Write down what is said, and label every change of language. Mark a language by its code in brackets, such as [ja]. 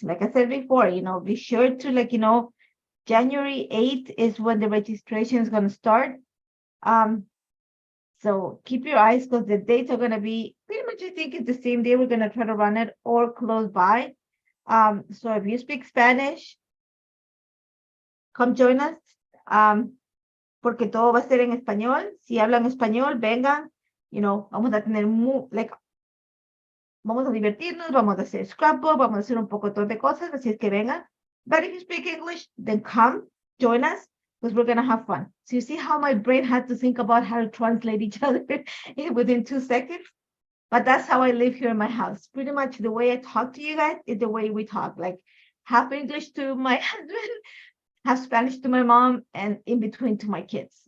[en] Like I said before, be sure to January 8th is when the registration is going to start. So keep your eyes because the dates are going to be pretty much, I think it's the same day we're going to try to run it or close by. So if you speak Spanish, come join us. [es] Porque todo va a ser en español. Si hablan español, vengan. Vamos a tener vamos a divertirnos, vamos a hacer scrapbook, vamos a hacer un poco de cosas, así es que vengan. [en] But if you speak English, then come, join us, because we're going to have fun. So you see how my brain had to think about how to translate each other within 2 seconds? But that's how I live here in my house. Pretty much the way I talk to you guys is the way we talk. Like half English to my husband, half Spanish to my mom, and in between to my kids.